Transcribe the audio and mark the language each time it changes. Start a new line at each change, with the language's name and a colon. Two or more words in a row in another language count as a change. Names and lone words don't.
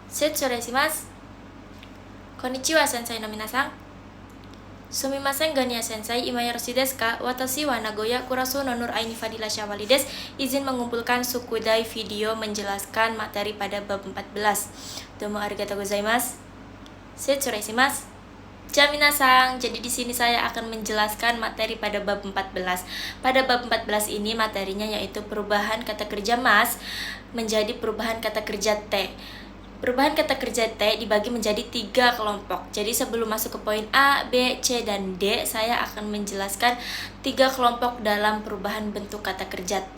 Japanese: 失礼します。こんにちは先生の皆さん. すみませんがニア先生、今よろしいですか? Watashi wa Nagoya Kuraso no Nur Aini Fadila Syawali desu.
Indonesian: Izin mengumpulkan sukudai video menjelaskan materi pada bab 14.
Japanese: どうもありがとうございます。失礼します.
Indonesian: Minasan, jadi di sini saya akan menjelaskan materi pada bab 14. Pada bab 14 ini materinya yaitu perubahan kata kerja mas menjadi perubahan kata kerja te. Perubahan kata kerja T dibagi menjadi 3 kelompok. Jadi sebelum masuk ke poin A, B, C, dan D, saya akan menjelaskan 3 kelompok dalam perubahan bentuk kata kerja T.